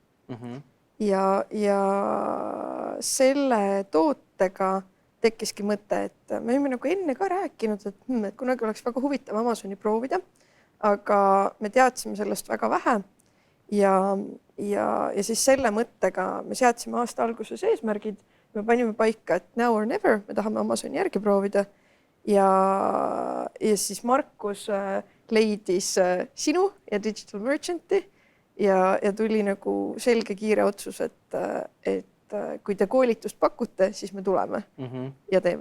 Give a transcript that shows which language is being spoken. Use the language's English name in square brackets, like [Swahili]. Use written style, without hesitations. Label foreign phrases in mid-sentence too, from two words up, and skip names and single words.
[Estonian] Ja selle tootega tekkiski mõte, et me olime nagu enne ka rääkinud, et kunagi oleks väga huvitav Amazoni proovida, aga me teadsime sellest väga vähe ja siis selle mõttega me seadsime aasta alguses eesmärgid, me panime paika, et [English] now or never, [Estonian] me tahame Amazoni järgi proovida ja siis Markus leidis sinu ja Digital Merchanti ja tuli nagu selge kiire otsus, et kui te koolitust pakute, siis me tuleme ja teeme.